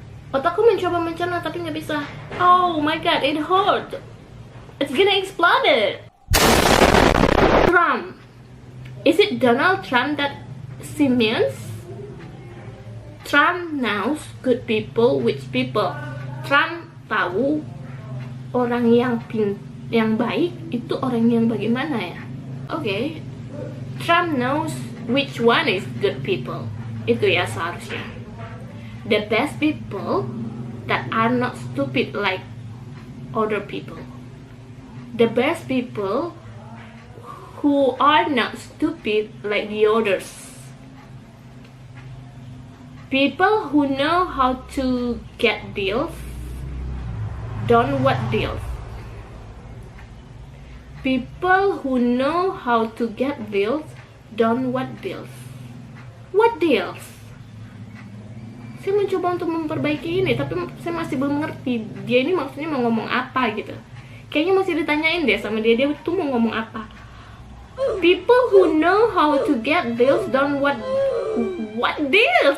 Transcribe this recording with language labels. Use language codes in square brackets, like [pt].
[id] Otakku mencoba mencerna tapi nggak bisa. [en] Oh my god, it hurt. It's gonna explode. Trump. Is it Donald Trump that she means? Trump knows good people, which people. [id] Trump tahu orang yang baik itu orang yang bagaimana ya? [en] Okay. Trump knows which one is good people. [id] Itu ya seharusnya. [en] The best people that are not stupid like other people. The best people who are not stupid like the others. People who know how to get deals, done what deals. People who know how to get deals, done what deals. What deals? [id] Saya mencoba untuk memperbaiki ini, tapi saya masih belum mengerti dia ini maksudnya mau ngomong apa gitu. Kayaknya masih ditanyain deh sama dia tuh mau ngomong apa. [en] People who know how to get deals done what deals?